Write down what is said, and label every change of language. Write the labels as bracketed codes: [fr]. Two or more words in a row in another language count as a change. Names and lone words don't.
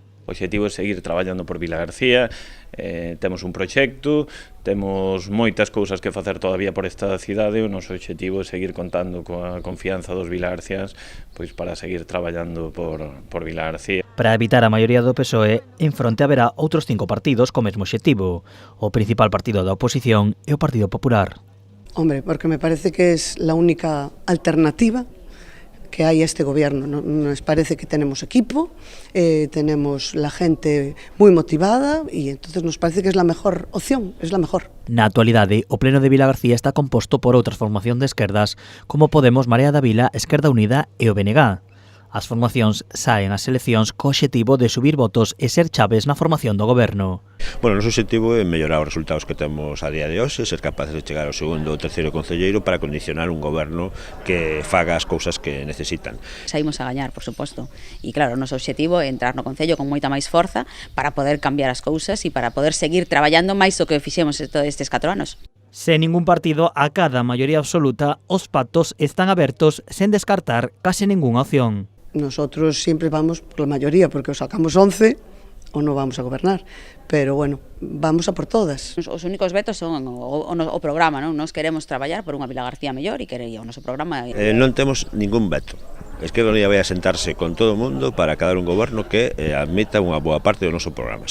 [gl] O obxectivo é seguir traballando por Vila García, temos un proxecto, temos moitas cousas que facer todavía por esta cidade, o noso obxectivo é seguir contando coa confianza dos vilagarciáns pois para seguir traballando por Vila García. Para evitar a maioría do PSOE, en fronte haberá outros 5 partidos co mesmo obxectivo. O principal partido da oposición é o Partido Popular. [es] Hombre, porque me parece que es la única alternativa que hay a este gobierno. Nos parece que tenemos equipo, tenemos la gente muy motivada y entonces nos parece que es la mejor opción, es la mejor. [gl] Na actualidade, o pleno de Vila García está composto por outras formacións de esquerdas como Podemos, Marea da Vila, Esquerda Unida e o BNG. As formacións saen ás eleccións co obxectivo de subir votos e ser chaves na formación do goberno. Bueno, o noso obxectivo é mellorar os resultados que temos a día de hoxe, ser capaces de chegar ao segundo ou terceiro concelleiro para condicionar un goberno que faga as cousas que necesitan. Saímos a gañar, por suposto, e claro, o noso obxectivo é entrar no Concello con moita máis forza para poder cambiar as cousas e para poder seguir traballando máis do que fixemos todos estes 4 anos. Sen ningún partido acada a maioría absoluta, os pactos están abertos sen descartar case ningunha opción. [es] Nosotros siempre vamos por la mayoría, porque o sacamos 11 o no vamos a gobernar, pero bueno, vamos a por todas. [gl] Os únicos vetos son o programa, non? Nos queremos traballar por unha Vila García mellor e quería o noso programa... Non temos ningún veto. Esquerda Unida vai a sentarse con todo o mundo para acadar un goberno que admita unha boa parte do noso programa.